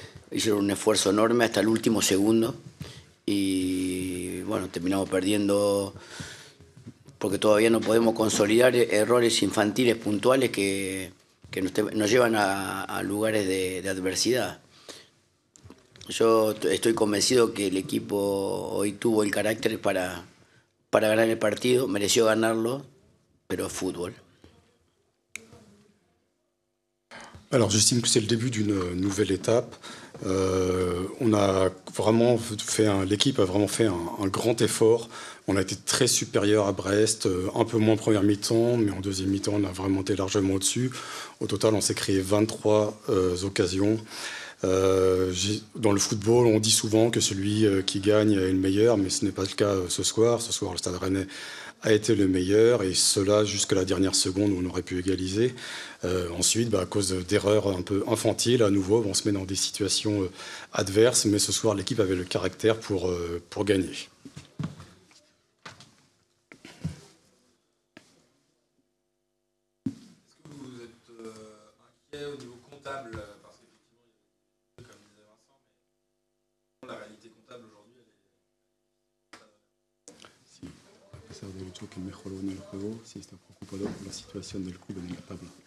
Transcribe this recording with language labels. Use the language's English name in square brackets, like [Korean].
[Spanish] Hicieron un esfuerzo enorme hasta el último segundo, y bueno, terminamos perdiendo porque todavía no podemos consolidar errores infantiles puntuales que nos llevan a lugares de adversidad. Yo estoy convencido que el equipo hoy tuvo el carácter para ganar el partido, mereció ganarlo, pero fútbol. [French] Alors j'estime que c'est le début d'une nouvelle étape. On a vraiment l'équipe a vraiment fait un grand effort. On a été très supérieur à Brest, un peu moins en première mi-temps, mais en deuxième mi-temps, on a vraiment été largement au-dessus. Au total, on s'est créé 23 occasions. Dans le football, on dit souvent que celui qui gagne est le meilleur, mais ce n'est pas le cas ce soir. Ce soir, le Stade Rennais a été le meilleur, et cela jusqu'à la dernière seconde où on aurait pu égaliser. Ensuite, à cause d'erreurs un peu infantiles, à nouveau, on se met dans des situations adverses, mais ce soir, l'équipe avait le caractère pour gagner. Est-ce que vous êtes inquiet au niveau comptable, parce qu'effectivement, comme disait Vincent, mais la réalité comptable aujourd'hui, elle est... [Spanish] Se ha dicho que mejoró en el juego, si está preocupado por la situación del club en la tabla.